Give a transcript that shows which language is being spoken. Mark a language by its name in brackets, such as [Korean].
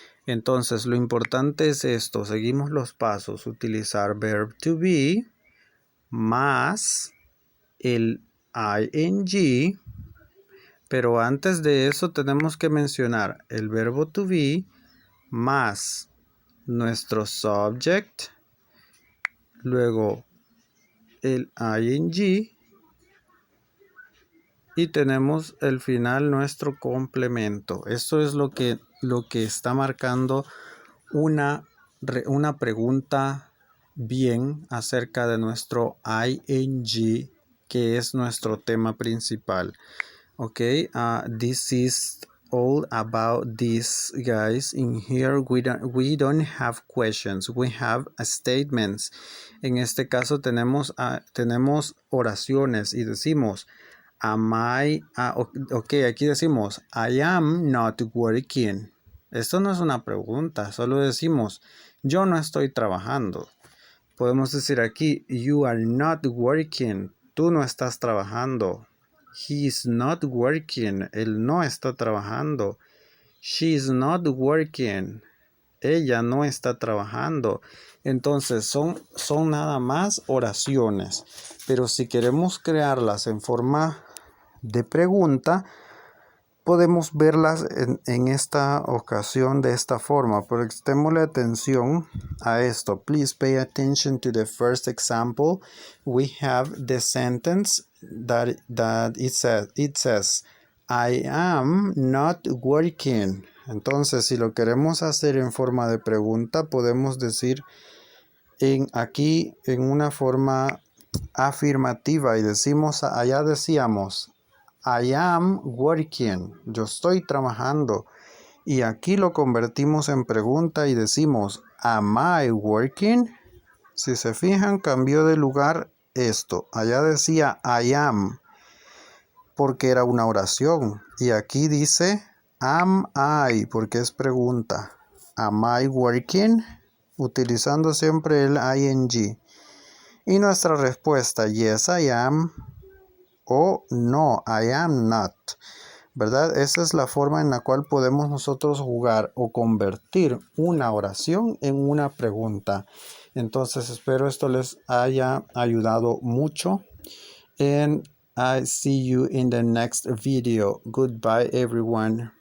[Spanish] Entonces lo importante es esto, seguimos los pasos, utilizar [English] verb to be [Spanish] más el ing, pero antes de eso tenemos que mencionar el verbo [English] to be [Spanish] más nuestro subject, luego el ing y tenemos el final nuestro complemento. Esto es lo que está marcando una pregunta bien acerca de nuestro ing, que es nuestro tema principal. [English] Ok, this is all about this, guys. In here we don't have questions, we have statements. [Spanish] En este caso tenemos oraciones y decimos [English] am I, [Spanish] ok, aquí decimos [English] I am not working. [Spanish] Esto no es una pregunta, solo decimos yo no estoy trabajando. Podemos decir aquí [English] you are not working, [Spanish] tú no estás trabajando. [English] He is not working, [Spanish] él no está trabajando. [English] She is not working, [Spanish] ella no está trabajando. Entonces son nada más oraciones, pero si queremos crearlas en forma de pregunta, podemos verlas en esta ocasión de esta forma, pero prestémosle atención a esto. [English] Please pay attention to the first example. We have the sentence that it says, I am not working. [Spanish] Entonces, si lo queremos hacer en forma de pregunta, podemos decir aquí en una forma afirmativa y allá decíamos, [English] I am working. [Spanish] Yo estoy trabajando. Y aquí lo convertimos en pregunta y decimos, [English] am I working? [Spanish] Si se fijan, cambió de lugar esto. Allá decía [English] I am, [Spanish] porque era una oración. Y aquí dice [English] am I, [Spanish] porque es pregunta. [English] Am I working? [Spanish] Utilizando siempre el ing. Y nuestra respuesta, [English] yes I am, [Spanish] o no, [English] I am not. [Spanish] ¿Verdad? Esa es la forma en la cual podemos nosotros jugar o convertir una oración en una pregunta. Entonces espero esto les haya ayudado mucho. [English] And I see you in the next video. Goodbye everyone.